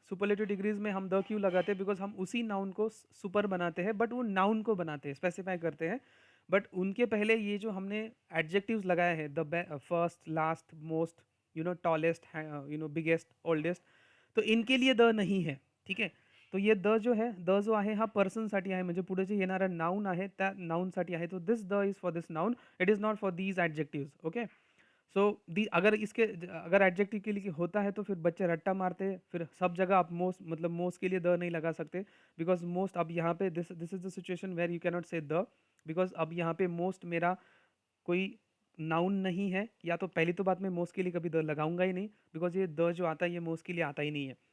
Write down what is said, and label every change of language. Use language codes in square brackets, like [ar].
[hi] Superlative degrees में हम the क्यों लगाते हैं, बिकॉज हम उसी नाउन को सुपर बनाते हैं, बट वो नाउन को बनाते हैं, स्पेसिफाई करते हैं, बट उनके पहले ये जो हमने एडजेक्टिव्स लगाए हैं, the first, last, most, tallest, biggest, oldest, तो इनके लिए द नाही है। [mr] ठीक आहे, [hi] तो ये द जो है, [mr] द जो आहे हा पर्सनसाठी आहे, म्हणजे पुढे जे येणारं नाउन आहे त्या नाउनसाठी आहे, [en] तो this the is for this noun, it is not for these adjectives. [hi] Okay, सो दी अगर इसके अगर एडजेक्टिव के लिए होता है तो फिर बच्चे रट्टा मारते हैं, फिर सब जगह आप मोस्ट, मतलब मोस्ट के लिए द नहीं लगा सकते, बिकॉज मोस्ट अब यहाँ पे [en] this this is the situation where you cannot say the, [hi] because अब यहाँ पे मोस्ट मेरा कोई नाउन नहीं है, या तो पहली तो बात मैं मोस्ट के लिए कभी द लगाऊंगा ही नहीं, बिकॉज ये द जो आता है ये मोस्ट के लिए आता ही नहीं है।